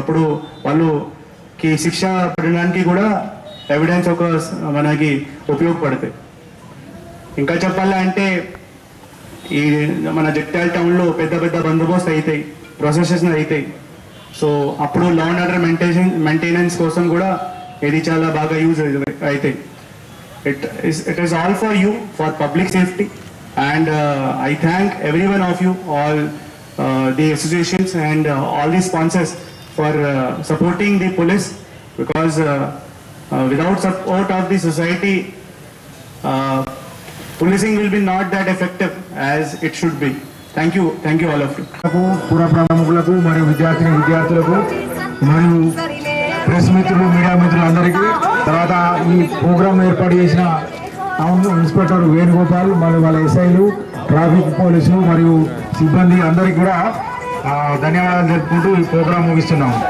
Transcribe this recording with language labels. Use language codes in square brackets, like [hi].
[te] అప్పుడు వాళ్ళకి శిక్ష పడడానికి కూడా ఎవిడెన్స్ ఒక మనకి ఉపయోగపడుతుంది. ఇంకా చెప్పాలంటే ఈ మన జగిత్యాల టౌన్లో పెద్ద పెద్ద బందోబస్తు అవుతాయి, ప్రొసెసెస్ అవుతాయి. సో అప్పుడు లా అండ్ ఆర్డర్ మెయింటెనెన్స్ కోసం కూడా ఇది చాలా బాగా యూజ్ అవుతాయి. [en] It is all for you, for public safety, and I thank every one of you, all the associations and all the sponsors for supporting the police, because without support of the society, policing will be not that effective as it should be. Thank you all of you. [te] పుర ప్రముఖులకు మరియు విద్యార్థులకు మరియు press మిత్రులు, media మిత్రులందరికీ, తర్వాత ఈ programme ఏర్పాటు చేసిన టౌన్ ఇన్స్పెక్టర్ వేణుగోపాల్ మరియు వాళ్ళ ఎస్ఐలు, ట్రాఫిక్ పోలీసులు మరియు సిబ్బంది అందరికీ కూడా ధన్యవాదాలు తెలుపుకుంటూ ఈ ప్రోగ్రాం ముగిస్తున్నాము.